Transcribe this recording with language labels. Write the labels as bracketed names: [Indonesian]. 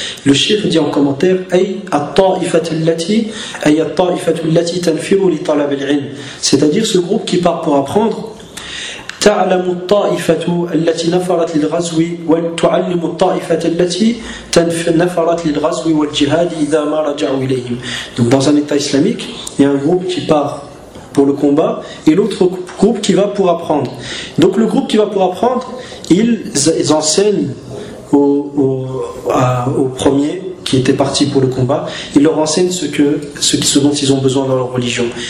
[French] Le cheikh dit en commentaire [Arabic] Ay at-ta'ifatu allati tanfiru li talab al-'ilm, [French] c'est-à-dire ce groupe qui part pour apprendre. [Arabic] تعلم الطائفة التي نفرت للغزو وتعلم الطائفة التي نفرت للغزو والجهاد إذا ما رجعوا إليهم. [French] Donc dans un état islamique, il y a un groupe qui part pour le combat et l'autre groupe qui va pour apprendre. Donc le groupe qui va pour apprendre, ils enseignent aux premiers qui étaient partis pour le combat, ils leur enseignent ce dont ils ont besoin dans leur religion.